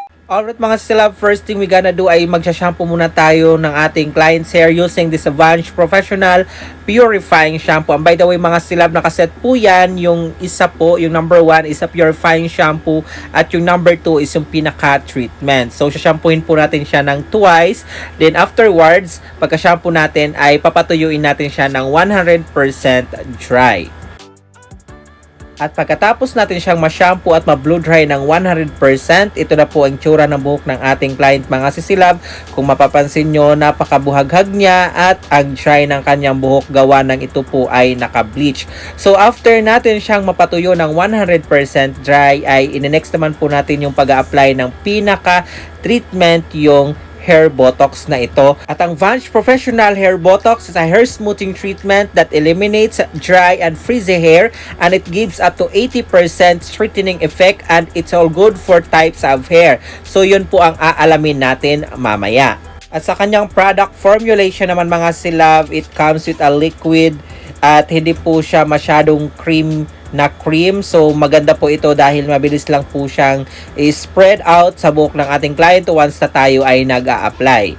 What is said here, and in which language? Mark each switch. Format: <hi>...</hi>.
<en>Alright mga Sisilab, first thing we gonna do</en> <tl>ay magsha-shampoo muna tayo ng ating</tl> <en>client's hair using this Avance Professional Purifying Shampoo. And by the way</en> <tl>mga Sisilab, nakaset po yan. Yung isa po, yung number 1 is a purifying shampoo at yung number 2 is yung pinaka-treatment. So shampooin po natin siya ng twice. Then afterwards, pagka-shampoo natin ay papatuyuin natin siya ng 100% dry. At pagkatapos natin siyang ma-shampoo at ma-blow dry ng 100%, ito na po ang tsura ng buhok ng ating client mga Sisilab. Kung mapapansin nyo, napakabuhaghag niya at ang dry ng kanyang buhok gawa ng ito po ay naka-bleach. So after natin siyang mapatuyo ng 100% dry, ay in-next naman po natin yung pag-a-apply ng pinaka-treatment, yung hair botox na ito.</tl> <en>At ang Vance Professional Hair Botox is a hair smoothing treatment that eliminates dry and frizzy hair, and it gives up to 80% straightening effect, and it's all good for types of hair.</en> <tl>So yun po ang aalamin natin mamaya. At sa kanyang product formulation naman mga Silab,</tl> <en>it comes with a liquid</en> <tl>at hindi po siya masyadong cream. So maganda po ito dahil mabilis lang po siyang spread out sa buhok ng ating client once na tayo ay nag-a-apply.</tl>